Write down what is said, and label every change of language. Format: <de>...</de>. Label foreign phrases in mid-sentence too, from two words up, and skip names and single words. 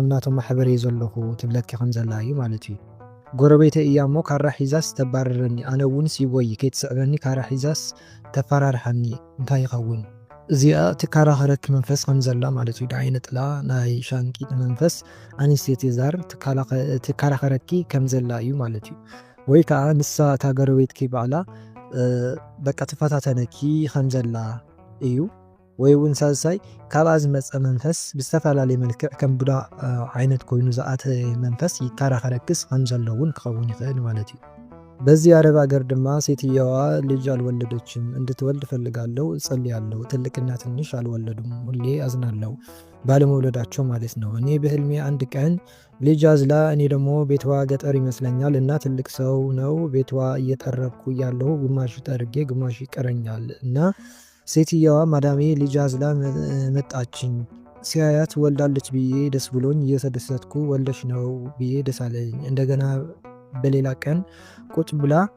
<ti>ናቶም ማሕበር እየ ዘለኹ ትብለኪ ከም ዘላ እዩ ማለት እዩ ጎረቤተ እያ እሞ ካራ ሒዛስ ተባረረኒ ኣነ እውን ሲወይ ከይትስዕበኒ ካራ ሒዛስ ተፈራርሐኒ እንታይ ይኸውን እዚኣ ትካራኸረኪ መንፈስ ከም ዘላ ማለት እዩ ዳዓይነ ጥላ ናይ ሻንቂጥ መንፈስ ኣንስቴት ዛር ትካራኸረኪ ከም ዘላ እዩ ማለት እዩ ወይ ከዓ ንሳ እታ ጎረቤትኪ ባዕላ በቃ ትፈታተነኪ ከም ዘላ እዩ ወይ እውን ሳልሳይ ካብኣ ዝመፀ መንፈስ ብዝተፈላለየ መልክዕ ከም ቡዳ ዓይነት ኮይኑ ዝኣተ መንፈስ ይካራኸረክስ ከም ዘሎ እውን ክኸውን ይኽእል ማለት እዩ በዚ አረብ ሀገር ድማ</ti> <am>ሴትየዋ ልጅ አልወለደችም እንድትወልድ ፈልጋለሁ እጸልያለሁ ትልቅና ትንሽ አልወለዱም ሁሌ አዝናለሁ ባለመውለዳቸው ማለት ነው እኔ በህልሜ አንድ ቀን ልጅ አዝላ እኔ ደግሞ ቤትዋ ገጠር ይመስለኛል እና ትልቅ ሰው ነው ቤትዋ እየጠረብኩ ያለው ግማሽ ጠርጌ ግማሽ ይቀረኛል እና ሴትየዋ ማዳሜ ልጅ አዝላ መጣችኝ ሲያያት ወልዳለች ብዬ ደስ ብሎኝ እየተደሰትኩ ወልደሽ ነው ብዬ ደስ አለኝ እንደገና በሌላ ቀን ቁጭ ብላ</am>